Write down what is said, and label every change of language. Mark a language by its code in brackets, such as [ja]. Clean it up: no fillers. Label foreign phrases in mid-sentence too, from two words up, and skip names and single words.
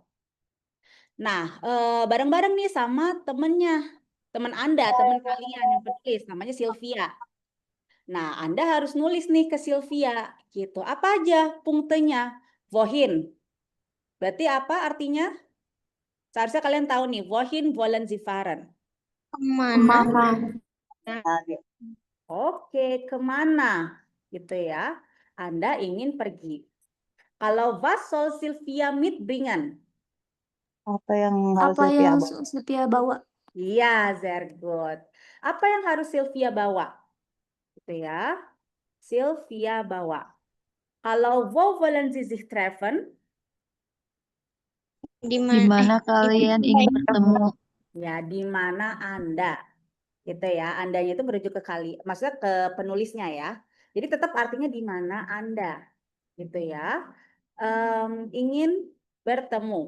[id] Nah, bareng-bareng nih sama temennya, teman Anda, teman kalian yang penulis, namanya Sylvia. Nah, Anda harus nulis nih ke Sylvia, gitu. Apa aja punktenya? Wohin. Berarti apa artinya? Seharusnya kalian tahu nih, [de] wohin wollen Sie fahren? [id] Kemana? Oke, kemana? Gitu ya. Anda ingin pergi. [de] Kalau was soll Sylvia mitbringen? [id] Apa yang harus Apa Sylvia yang bawa? Sylvia bawa? Iya, [en] very good. [id] Apa yang harus Sylvia bawa? Gitu ya. Sylvia bawa. [de] Kalau wo wollen Sie sich treffen? [id] Di mana kalian ingin bertemu? Ya, di mana Anda? Gitu ya. Andanya itu merujuk ke maksudnya ke penulisnya ya. Jadi tetap artinya di mana Anda. Gitu ya. Ingin bertemu.